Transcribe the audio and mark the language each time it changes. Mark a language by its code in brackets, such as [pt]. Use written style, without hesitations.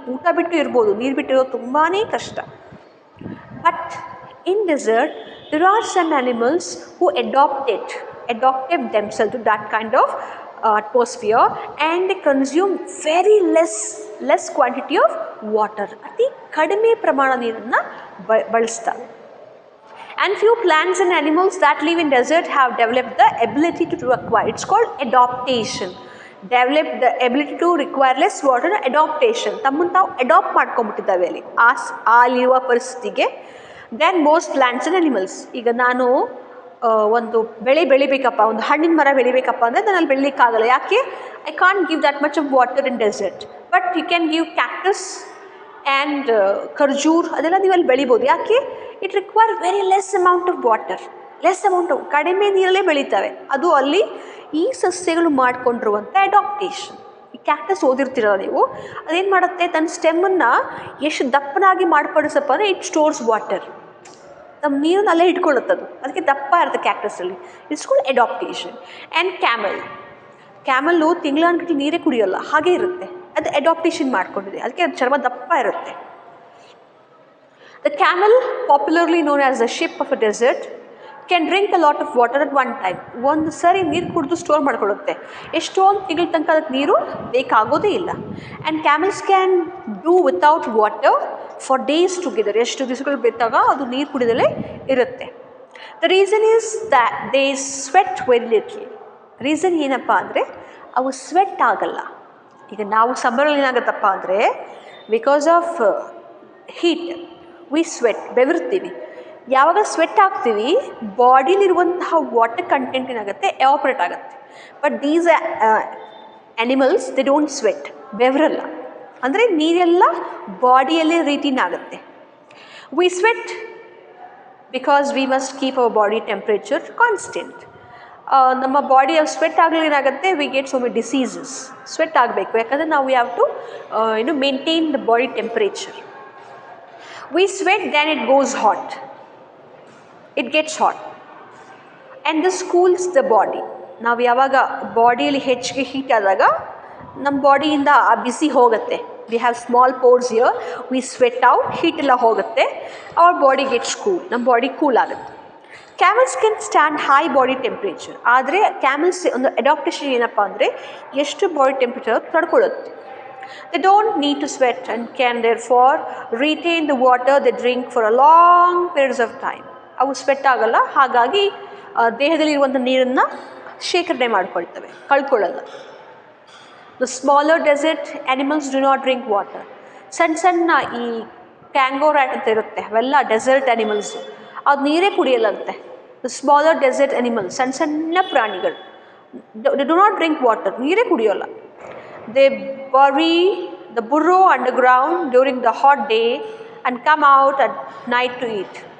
[kn] ಊಟ ಬಿಟ್ಟು ಇರ್ಬೋದು, ನೀರು ಬಿಟ್ಟಿರೋದು ತುಂಬಾ ಕಷ್ಟ. [en] But in desert there are some animals who adopted themselves to that kind of atmosphere, and they consume very less quantity of water. [kn] ಅತಿ ಕಡಿಮೆ ಪ್ರಮಾಣ ನೀರನ್ನು ಬಳಸ್ತಾರೆ. [en] And few plants and animals that live in desert have developed the ability to acquire. It's called adaptation. Develop the ability to require less water. Adaptation. [kn] ತಮ್ಮನ್ನು ತಾವು adapt ಮಾಡ್ಕೊಂಡ್ಬಿಟ್ಟಿದ್ದಾವೆ ಅಲ್ಲಿ ಅಲ್ಲಿರುವ ಪರಿಸ್ಥಿತಿಗೆ. [en] Then most plants and animals. [kn] ಈಗ ನಾನು ಒಂದು ಬೆಳಿಬೇಕಪ್ಪ, ಒಂದು ಹಣ್ಣಿನ ಮರ ಬೆಳಿಬೇಕಪ್ಪ ಅಂದರೆ ನಾನು ಅಲ್ಲಿ ಬೆಳಿಲಿಕ್ಕಾಗಲ್ಲ. ಯಾಕೆ? [en] I can't give that much of water in desert. But you can give cactus and khajur, [kn] ಅದೆಲ್ಲ ನೀವು ಅಲ್ಲಿ ಬೆಳಿಬೋದು. ಯಾಕೆ? [en] it require very less amount of water, [kn] ಕಡಿಮೆ ನೀರಲ್ಲೇ ಬೆಳೀತವೆ. ಅದು ಅಲ್ಲಿ ಈ ಸಸ್ಯಗಳು ಮಾಡಿಕೊಂಡಿರುವಂಥ ಅಡಾಪ್ಟೇಷನ್. ಈ ಕ್ಯಾಕ್ಟಸ್ ಓದಿರ್ತೀರಲ್ಲ ನೀವು, ಅದೇನು ಮಾಡುತ್ತೆ, ತನ್ನ ಸ್ಟೆಮ್ಮನ್ನು ಎಷ್ಟು ದಪ್ಪನಾಗಿ ಮಾರ್ಪಡಿಸಪ್ಪ ಅಂದರೆ [en] It stores water. [kn] ನಮ್ಮ ನೀರನ್ನು ಅಲ್ಲೇ ಇಟ್ಕೊಳ್ಳುತ್ತದು, ಅದಕ್ಕೆ ದಪ್ಪ ಇರುತ್ತೆ ಕ್ಯಾಕ್ಟಸಲ್ಲಿ. [en] It's called adaptation. [kn] ಆ್ಯಂಡ್ ಕ್ಯಾಮಲ್ಲು ತಿಂಗಳಾನ್ಗಟ್ಟಲೆ ನೀರೇ ಕುಡಿಯೋಲ್ಲ, ಹಾಗೆ ಇರುತ್ತೆ. ಅದು ಅಡಾಪ್ಟೇಷನ್ ಮಾಡ್ಕೊಂಡಿದೆ, ಅದಕ್ಕೆ ಅದು ಚರ್ಮ ದಪ್ಪ ಇರುತ್ತೆ. [en] The camel, popularly known as the ship of a desert, can drink a lot of water at one time. [kn] ಒಂದು ಸರಿ ನೀರು ಕುಡಿದು ಸ್ಟೋರ್ ಮಾಡ್ಕೊಳ್ಳುತ್ತೆ. ಎಷ್ಟೊಂದು ತಿಂಗಳ ತನಕ ಅದಕ್ಕೆ ನೀರು ಬೇಕಾಗೋದೇ ಇಲ್ಲ. [en] And camels can do without water for days together. [kn] ಎಷ್ಟು ದಿವಸಗಳು ಬೇಕಾಗ ಅದು ನೀರು ಕುಡಿದಲೇ ಇರುತ್ತೆ. [en] The reason is that they sweat very little. [kn] Reason ಏನಪ್ಪ ಅಂದರೆ ಅವು ಸ್ವೆಟ್ ಆಗಲ್ಲ. ಈಗ ನಾವು ಸಮ್ಮರಲ್ಲಿ ಏನಾಗುತ್ತಪ್ಪ ಅಂದರೆ [en] because of heat we sweat, [kn] ಬೆವರ್ತೀವಿ. ಯಾವಾಗ ಸ್ವೆಟ್ ಆಗ್ತೀವಿ, ಬಾಡಿಲಿರುವಂತಹ ವಾಟರ್ ಕಂಟೆಂಟ್ ಏನಾಗುತ್ತೆ, ಎವಾಪರೇಟ್ ಆಗುತ್ತೆ. [en] But these animals they don't sweat, ಬೆವರಲ್ಲ. [kn] ಅಂದರೆ ನೀರೆಲ್ಲ ಬಾಡಿಯಲ್ಲೇ ರೀತಿನ ಆಗುತ್ತೆ. [en] We sweat because we must keep our body temperature constant. [kn] ನಮ್ಮ ಬಾಡಿ ಸ್ವೆಟ್ ಆಗಲಿ ಏನಾಗುತ್ತೆ, [en] We get so many diseases. [kn] Sweat ಆಗಬೇಕು, ಯಾಕಂದರೆ ನಾವು [en] Have to maintain the body temperature. We sweat, then it goes hot. It gets hot. And this cools the body. [kn] ನಾವು ಯಾವಾಗ ಬಾಡಿಯಲ್ಲಿ ಹೆಚ್ಚಿಗೆ ಹೀಟ್ ಆದಾಗ ನಮ್ಮ ಬಾಡಿಯಿಂದ ಆ ಬಿಸಿ ಹೋಗುತ್ತೆ. [en] we have small pores here, we sweat out, heat ಎಲ್ಲ ಹೋಗುತ್ತೆ, our body gets cool, [kn] ನಮ್ಮ ಬಾಡಿ ಕೂಲ್ ಆಗುತ್ತೆ. [en] Camels can stand high body temperature. [kn] ಆದರೆ ಕ್ಯಾಮಲ್ಸ್ ಒಂದು ಅಡಾಪ್ಟೇಷನ್ ಏನಪ್ಪ ಅಂದರೆ ಎಷ್ಟು body temperature ತಡ್ಕೊಳ್ಳುತ್ತೆ. [en] They don't need to sweat and can therefore retain the water they drink for a long periods of time. [kn] ಅವು sweat ಆಗಲ್ಲ, ಹಾಗಾಗಿ ದೇಹದಲ್ಲಿರುವಂಥ ನೀರನ್ನು ಶೇಖರಣೆ ಮಾಡ್ಕೊಳ್ತವೆ, ಕಳ್ಕೊಳ್ಳಲ್ಲ. [en] The smaller desert animals do not drink water. [kn] ಸಣ್ಣ ಈ ಕ್ಯಾಂಗೋ ರ್ಯಾಟ್ ಅಂತ ಇರುತ್ತೆ, ಅವೆಲ್ಲ ಡೆಸರ್ಟ್ ಆ್ಯನಿಮಲ್ಸು, ಅದು ನೀರೇ ಕುಡಿಯಲ್ಲಂತೆ. [en] The smaller desert animals, [kn] ಸಣ್ಣ ಪ್ರಾಣಿಗಳು, [en] they do not drink water, [kn] ನೀರೇ ಕುಡಿಯೋಲ್ಲ. [en] They bury the burrow underground during the hot day and come out at night to eat.